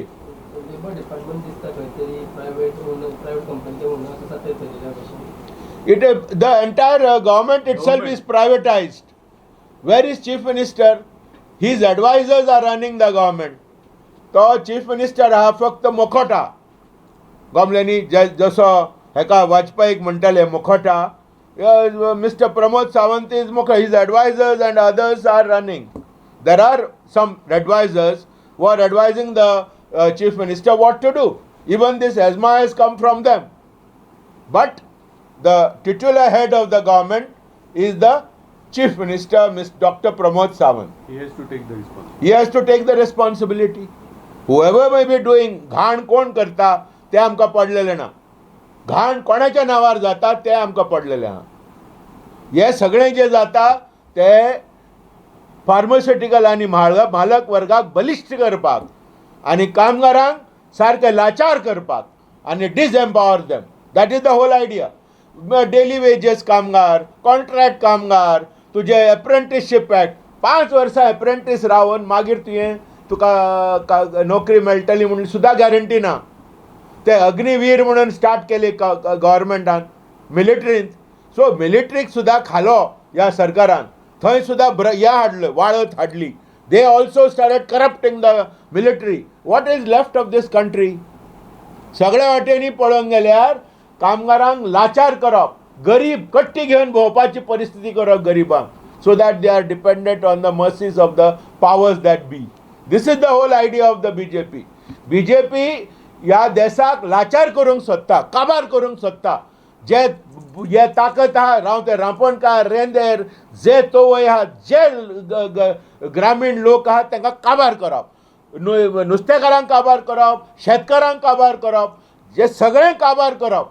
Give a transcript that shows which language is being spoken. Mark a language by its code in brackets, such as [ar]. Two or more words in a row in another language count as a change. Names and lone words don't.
[en] Labor department [kok] दिसता काहीतरी [en] private company The entire government itself is privatized. Where is Chief Minister? His advisors are running the government. So Chief Minister [kok] हा फक्त मुखवटा. गोमल्यांनी जसो हेका वाजपेयीक म्हणटाले मुखोटा, मिस्टर प्रमोद सावंत इज मुख, [en] his advisors and others are running. There are some advisors who are advising the chief minister what to do. Even this ESMA has come from them. But the titular head of the government is the chief minister, Dr. Pramod Sawant. He has to take the responsibility. He has to take the responsibility. Whoever may be doing, [kok] घाण कोण करता ते आमकां पडलेलें ना. घाण कोणाच्या नांवार जाता ते आमकां पडलेलें आहा. हे सगळें जें जाता ते फार्मास्युटिकल आनी मालक वर्गाक बलिश्ट करपाक आनी कामगारांक सारके लाचार करपाक आनी [en] disempower them. That is the whole idea. daily wages [kok] कामगार, कॉन्ट्रॅक्ट कामगार, तुजे [en] apprenticeship act, [kok] 5 वर्सां एप्रेंटीस रावन मागीर तुका नोकरी मेळटली म्हणून सुद्दां गॅरंटी ना. ते अग्निवीर म्हणून स्टार्ट केली गव्हर्मेंटान, मिलिटरींत. सो मिलिटरीक सुद्दां खालो ह्या सरकारान, थंय सुद्दां ह्या हाडलं, वाळत हाडली. [en] They also started corrupting the military. What is left of this country? [kok] सगळ्या वाटेनी पळोवंक गेल्यार कामगारांक लाचार करप, गरीब कट्टी घेवन भोंवपाची परिस्थिती करप गरिबांक, [en] so that they are dependent on the mercies of the powers that be. This is the whole idea of the BJP. [kok] बीजेपी ह्या देशाक लाचार करूंक सोदता, काबार करूंक सोदता. जे ताकत आहा, राव ते रांपोणकार, रेंदेर, जे तोवय आहा, जे ग्रामीण लोक आहात तांकां काबार करप, नुस्तेकारांक काबार करप, शेतकारांक काबार करप, जे सगळें काबार करप.